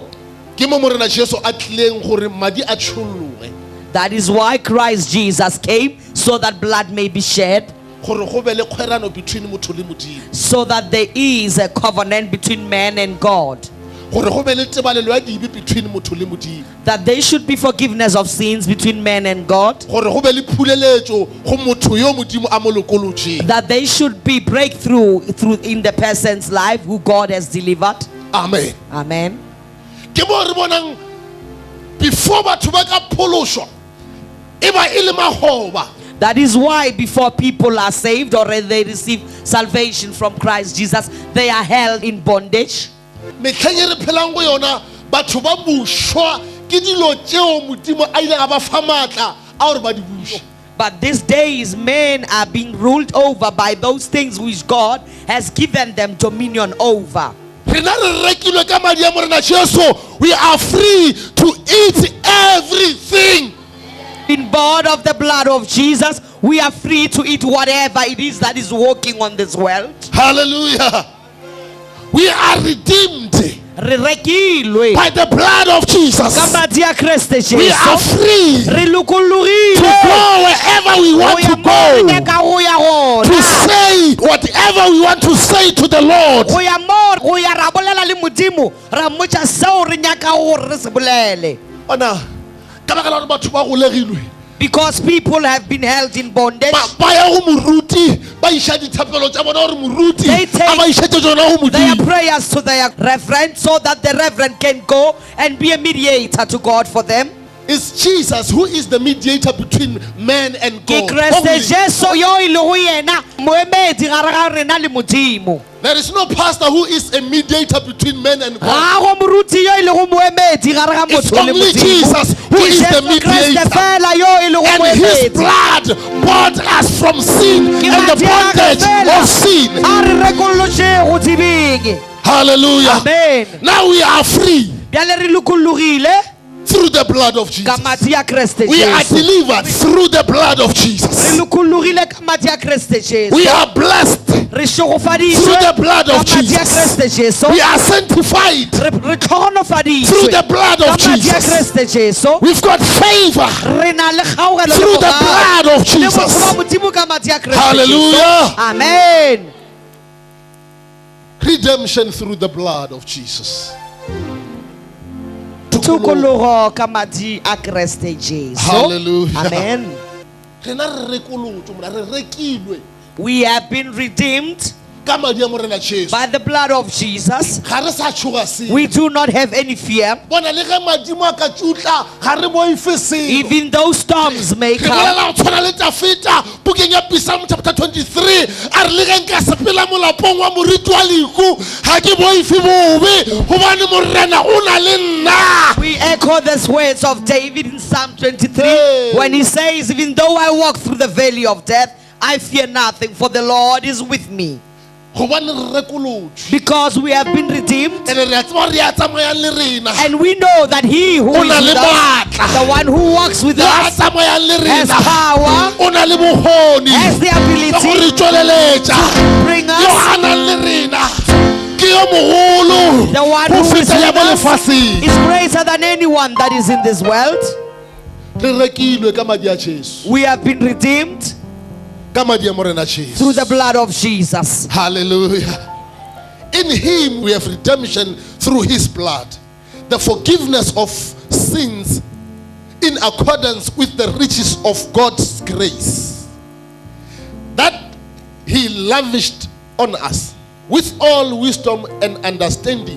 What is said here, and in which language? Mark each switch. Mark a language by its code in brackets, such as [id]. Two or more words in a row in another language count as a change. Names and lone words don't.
[nso] Ke mo morena Jesu a tlileng gore madi a tšholloge [en] That is why Christ Jesus came, so that blood may be shed, [nso] gore go be le kgwerano between motho le modimo, [en] so that there is a covenant between man and God, [nso] gore go be le tebalelo ya dibe between motho le modimo, [en] that there should be forgiveness of sins between man and God, [nso] gore go be le phuleletšo go motho yo modimo a mo lokolotšeng. [en] that there should be breakthrough in the person's life who God has delivered. Amen. Amen. [nso] Ke mo re bonang before batho ba ka phološwa e ba e le magoba. [en] That is why before people are saved or they receive salvation from Christ Jesus, they are held in bondage. [nso] Metlheng e re phelang go yona batho ba bušwa ke dilo tšeo modimo a ile a ba fa maatla a gore ba di buše. [en] But these days, men are being ruled over by those things which God has given them dominion over. [nso] Rena re rekilwe ka madi a morena Jesu. [en] We are free to eat everything. In bought of the blood of Jesus, we are free to eat whatever it is that is walking on this world. Hallelujah. We are redeemed [nso] Re rekilwe [en] by the blood of Jesus. [nso] ka madi a Kreste [en] We are [nso] Jesu. [en] free [nso] Re [en] to [nso] lokologile [en] go wherever we want [nso] go ya [en] to [nso] mo re [en] go, [nso] nyaka go ya [en] to [nso] gona. [en] say whatever we want to say to the Lord. [nso] Go ya mo go ya ra bolela le modimo ra mmotsa seo re nyaka gore re se bolele. Ona ka baka la gore batho ba golegilwe [en] Because people have been held in bondage. [nso] ba ya go moruti ba isha dithapelo tsa bona gore moruti [en] They take [nso] a ba ishetse tsona go [en] their [nso] modimo. [en] prayers to their reverend so that the reverend can go and be a mediator to God for them. It's Jesus who is the mediator between man and [nso] Ke [en] God. [nso] Kriste [en] Only. [nso] Jesu yo ile go yena moemedi gare ga rena le modimo. [en] There is no pastor who is a mediator between man and God. [nso] Ga go moruti yo ile go moemedi gare ga [en] It's [nso] motho le [en] only [nso] modimo. [en] Jesus who [nso] Ke [en] is the [nso] Jesu Kriste [en] mediator. [nso] fela yo ile go [en] And his [nso] moemedi. [en] blood bought us from sin [nso] Ke [en] and the [nso] madi a gagwe [en] bondage [nso] fela [en] of sin. [nso] a re rekolotše go tsebeng. [en] Hallelujah. Amen. Now we are free [nso] Bjale re lokologile [en] through the blood of [nso] ka [en] Jesus. [nso] madi a Kriste [en] We are [nso] Jesu. [en] delivered through the blood of [nso] Re [en] Jesus. [nso] lokologile ka madi a Kriste Jesu. [en] We are blessed [nso] Re šogofaditšwe [en] through the blood of [nso] ka madi a [en] Jesus. [nso] Kriste Jesu. [en] We are sanctified [nso] Re tlhogonofaditšwe [en] through the blood [nso] ka [en] of [nso] madi a [en] Jesus. [nso] Kriste Jesu. [en] We've got favor [nso] Re na le kgaogelo [en] through [nso] le [en] the [nso] bogale [en] blood of [nso] le [en] Jesus. [nso] botho ba modimo ka madi a Kriste Jesu. [en] Hallelujah. Amen. Redemption through the blood of Jesus. [nso] Tokologo ka madi a Kriste Jesu. [en] Hallelujah. Amen. [nso] Rena re rekolotswe mona, re rekilwe [en] We have been redeemed [nso] ka madi a morena Jesu. [en] by the blood of Jesus. [nso] Ga re sa tshoga selo. [en] We do not have any fear. [nso] Bona le ge madimo a ka tšutla ga re boife selo. [en] Even though storms may [nso] Ke [en] come. [nso] bolela go tshwana le Dafita bukeng ya [en] Psalm chapter [nso] 23 a re le ge nka sepela molapong wa moriti wa leku ga ke boife bobe gobane morena o na le nna. [en] We echo these words of David in Psalm 23 Hey. when he says, even though I walk through the valley of death, I fear nothing, for the Lord is with me. [nso] Gobane re rekolotswe [en] Because we have been redeemed, [nso] ene re a tseba re a tsamayang le rena. [en] and we know that he who [nso] O [en] is [nso] na le [en] with us, [nso] maatla. [en] the one who walks with [nso] Yo a [en] us, [nso] tsamayang le [en] has [nso] rena. [en] power, [nso] O na le bokgoni [en] has the [nso] ya go [en] ability [nso] re tsweleletša. [en] bring [nso] Yo [en] us. [nso] a nang le rena ke yo mogolo [en] The one [nso] go [en] who is [nso] feta ya [en] with [nso] mo [en] us [nso] lefaseng. [en] is greater than anyone that is in this world. [nso] Re rekilwe ka madi a Jesu, [en] We have been redeemed [nso] ka madi a morena [en] through [nso] Jesu. [en] the blood of Jesus. Hallelujah. In him we have redemption through his blood, the forgiveness of sins in accordance with the riches of God's grace that he lavished on us with all wisdom and understanding.